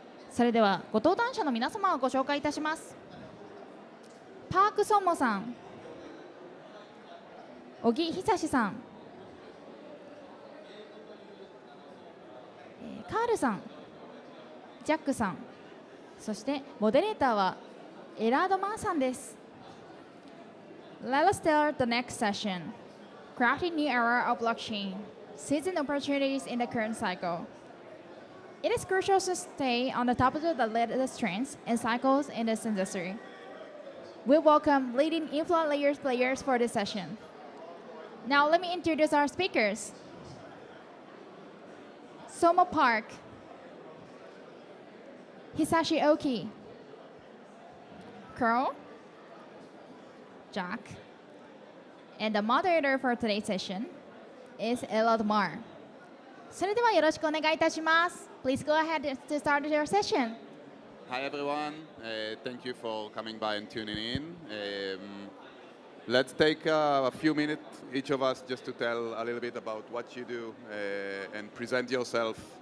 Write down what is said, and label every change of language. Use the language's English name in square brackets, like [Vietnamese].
[Japanese] それではご登壇者の皆様をご紹介いたします。パーク・ソンモさん、小木久志さん、カールさん、ジャックさん、そしてモデレーターはエラード・マンさんです。 [English] Let us start the next session. Crafting new era of blockchain, seizing opportunities in the current cycle. It is crucial to stay on the top of the latest trends and cycles in this industry. We welcome leading influence layers players for this session. Now let me introduce our speakers. Somo Park, Hisashi Oki, Carl, Jack, and the moderator for today's session is Elad Mar. [Japanese] それではよろしくお願いいたします。 [English] Please go ahead to start your session. Hi everyone, thank you for coming by and tuning in. Let's take a few minutes, each of us, just to tell a little bit about what you do and present yourself.